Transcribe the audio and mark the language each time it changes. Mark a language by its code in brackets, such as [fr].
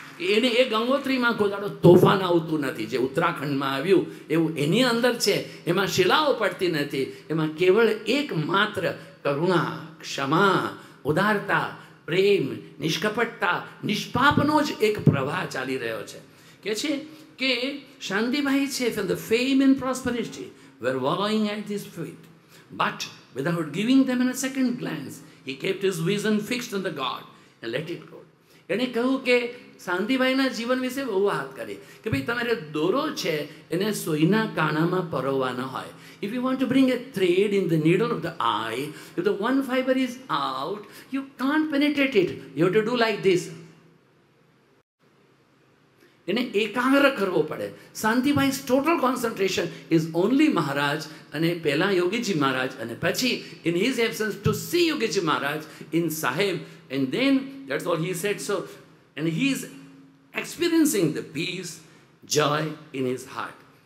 [gu] એને એ ગંગોત્રીમાં કોઈ દાડો તોફાન આવતું નથી. જે ઉત્તરાખંડમાં આવ્યું એવું એની અંદર છે. એમાં શિલાઓ પડતી નથી. એમાં કેવળ એકમાત્ર કરુણા, ક્ષમા, ઉદારતા, પ્રેમ, નિષ્કપટતા, નિષ્પાપનો જ એક પ્રવાહ ચાલી રહ્યો છે. કે છે કે શાંતિભાઈ છે, [en] from the fame and prosperity were wallowing at his feet, but without giving them in a second glance, he kept his vision fixed on the God and let it go. [gu] એણે કહ્યું કે શાંતિભાઈના જીવન વિશે બહુ વાત કરી કે ભાઈ તમારે દોરો છે એને સોયના કાણામાં પરોવવાનો હોય. [en] If you want to bring a thread in the needle of the eye, if the one fiber is out, you can't penetrate it. You have to do like this. [gu] એને એકાગ્ર કરવો પડે. [en] Shantibhai total concentration is only Maharaj, [gu] અને પહેલાં [en] Yogiji Maharaj, [gu] અને પછી [en] In his absence to see Yogiji Maharaj in sahib, and then that's all he said. So and he is experiencing the peace, joy in his heart.